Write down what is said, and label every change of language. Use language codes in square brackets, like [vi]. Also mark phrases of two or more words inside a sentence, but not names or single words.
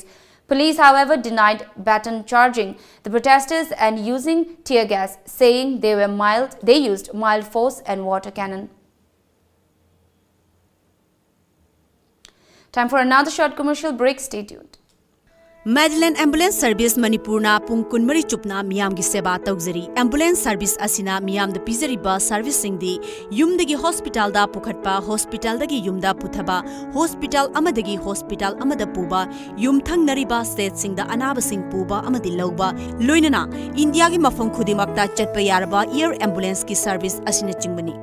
[en] Police, however, denied baton charging the protesters and using tear gas, saying they used mild force and water cannon. Time for another short commercial break. Stay tuned. [mni] Madeline Ambulance Service Manipurna pung kunmari chupna miyam gi seba taugzari. Ambulance Service asina miyam da pizariba service singdi yumdagi hospital da pukhatpa, hospital dagi yumda puthaba, hospital amadagi hospital amada puba, yum thangnariba state singda anaba sing puba amadi lauba, loinana India gi mafam khudimakta chatpa yaraba [en] air ambulance [mni] ki service asina chingbani.